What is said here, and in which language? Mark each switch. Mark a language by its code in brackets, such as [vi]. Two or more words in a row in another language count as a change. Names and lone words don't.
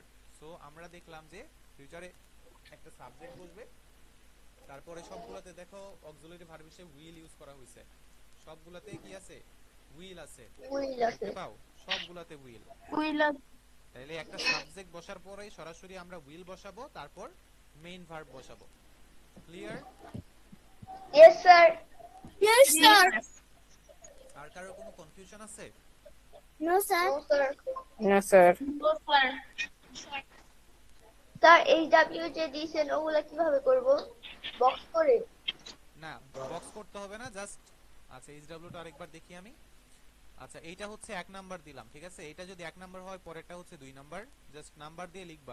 [bn] সো আমরা দেখলাম যে ফিউচারে একটা সাবজেক্ট বসবে, তারপরে সবগুলোতে দেখো [en] auxiliary verb [bn] হিসেবে [en] will use [bn] করা হয়েছে। সবগুলোতে কি আছে, উইল আছে, উইল আছে। দেখতে পাও সবগুলোতে উইল। উইল তাহলে একটা সাবজেক্ট বসার পরেই সরাসরি আমরা উইল বসাবো, তারপর [en] main verb [bn] বসাবো। ক্লিয়ার? [en] Yes, sir. Yes, sir. [bn] আর কারো কোনো কনফিউশন আছে? [en] No, sir. No, sir. No, sir. [bn] স্যার। স্যার এই ডাব্লিউ যে দিয়েছেন ওগুলা কিভাবে করব? বক্স করে? না, বক্স করতে হবে না, জাস্ট আচ্ছা এইচডব্লিউ টা আরেকবার দেখি আমি। আচ্ছা এইটা হচ্ছে 1 নাম্বার দিলাম, ঠিক আছে। এটা যদি 1 নাম্বার হয় পরেরটা হচ্ছে 2 নাম্বার, জাস্ট নাম্বার দিয়ে লিখবা।